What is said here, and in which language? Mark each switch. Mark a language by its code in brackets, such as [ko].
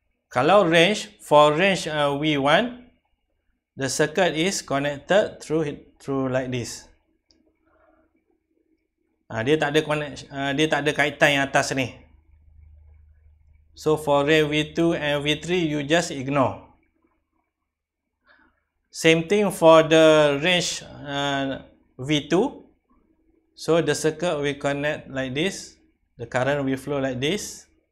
[en] Kalau range, for range V1, the circuit is connected through like this. [ms] Dia tak ada kaitan yang atas ni. [en] So for range V2 and V3, you just ignore. Same thing for the range V2. So the circuit will connect like this. The current will flow like this.